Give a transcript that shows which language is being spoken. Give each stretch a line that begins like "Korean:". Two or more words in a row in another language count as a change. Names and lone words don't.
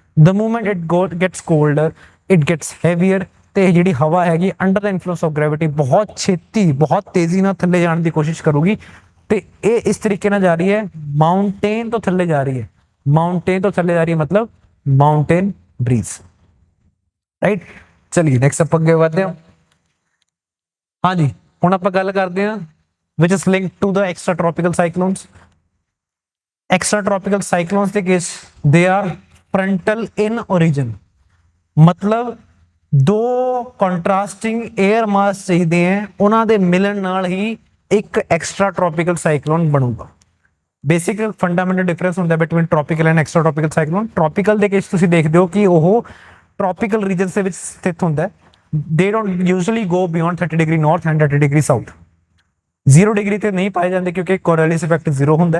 English: the moment it gets colder it gets heavier,
Punjabi: ਤੇ ਜਿਹੜੀ ਹਵਾ ਹੈਗੀ
English: under the influence of gravity
Punjabi: ਬਹੁਤ ਛੇਤੀ ਬਹੁਤ ਤੇਜ਼ੀ ਨਾਲ ਥੱਲੇ ਜਾਣ ਦੀ ਕੋਸ਼ਿਸ਼ ਕਰੂਗੀ। ਤੇ ਇਹ ਇਸ ਤਰੀਕੇ ਨਾਲ ਜਾ ਰਹੀ ਹੈ, ਮਾਊਂਟੇਨ ਤੋਂ ਥੱਲੇ ਜਾ ਰਹੀ ਹੈ, ਮਤਲਬ
English: mountain breeze,
Punjabi: ਰਾਈਟ। ਚਲਿਏ ਨੈਕਸਟ ਆਪਾਂ ਅੱਗੇ ਵਧਦੇ ਹਾਂ। ਹਾਂਜੀ, ਹੁਣ ਆਪਾਂ ਗੱਲ ਕਰਦੇ ਹਾਂ
English: which is linked to the extratropical cyclones. Extratropical cyclones ਦੇ case they are frontal in origin,
Punjabi: मतलब ਦੋ
English: contrasting air mass
Punjabi: ਚਾਹੀਦੇ ਹੈ, ਉਹਨਾਂ ਦੇ ਮਿਲਣ ਨਾਲ ਹੀ ਇੱਕ
English: extra tropical cyclone ਬਣੂਗਾ। basic fundamental difference ਹੁੰਦਾ between tropical and extra tropical cyclone.
Punjabi: ਟ੍ਰੋਪੀਕਲ ਦੇ ਕੇਸ ਤੁਸੀਂ ਦੇਖਦੇ ਹੋ ਕਿ ਉਹ
English: tropical regions
Punjabi: ਦੇ ਵਿੱਚ ਸਥਿਤ ਹੁੰਦਾ ਹੈ।
English: they don't usually go beyond 30 degree north and 30 degree south.
Punjabi: 0 ਡਿਗਰੀ ਤੇ ਨਹੀਂ ਪਾਏ ਜਾਂਦੇ ਕਿਉਂਕਿ
English: Coriolis effect
Punjabi: 0 ਹੁੰਦਾ।